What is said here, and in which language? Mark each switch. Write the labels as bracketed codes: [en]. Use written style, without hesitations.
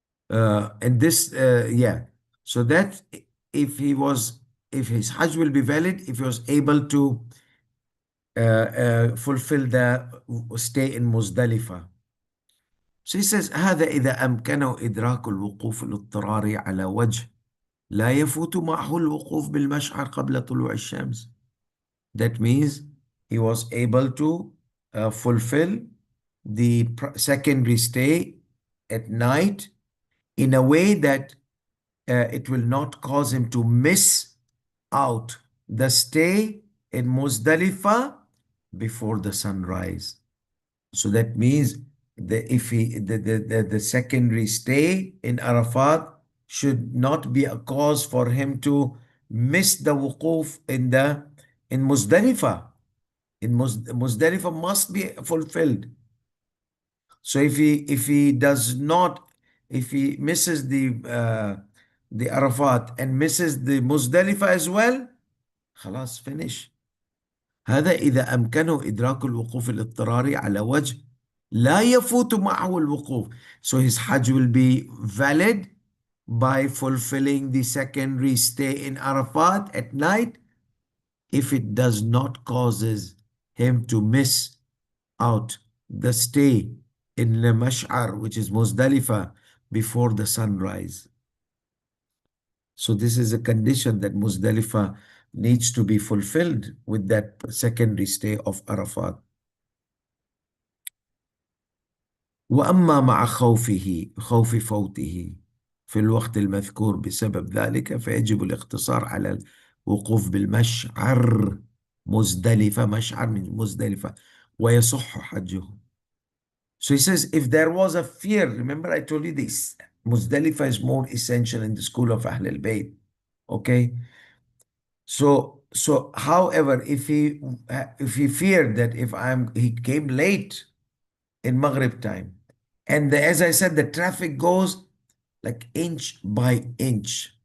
[en] And this, yeah. So that if he was, if his Hajj will be valid, if he was able to fulfill the stay in Muzdalifah. So he says [ar] هذا إذا أمكنه إدراك الوقوف الاضطراري على وجه لا يفوت معه الوقوف بالمشعر قبل طلوع الشمس. [en] That means he was able to fulfill the secondary stay at night in a way that it will not cause him to miss out the stay in Muzdalifah before the sunrise. So that means if the secondary stay in Arafat should not be a cause for him to miss the wuquf in Muzdalifah. Muzdalifah must be fulfilled. So if he does not, if he misses the Arafat and misses the Muzdalifah as well, [ar] خلاص [en] finish. [ar] هذا إذا أمكنه إدراك الوقوف الاضطراري على وجه لا يفوت معه الوقوف. [en] So his Hajj will be valid by fulfilling the secondary stay in Arafat at night if it does not causes him to miss out the stay in the Mash'ar, which is Muzdalifah, before the sunrise. So this is a condition that Muzdalifah needs to be fulfilled with that secondary stay of Arafat. [ar] وأما مع خوف فوته في الوقت المذكور بسبب ذلك فيجب الاقتصار على الوقوف بالمشعر مزدلفة. مشعر من مزدلفة ويصح حجه. [en] So he says, if there was a fear, remember I told you this, Muzdalifah is more essential in the school of Ahlul Bayt. Okay? So however, if he feared that he came late in Maghrib time, and as I said, the traffic goes like inch by inch.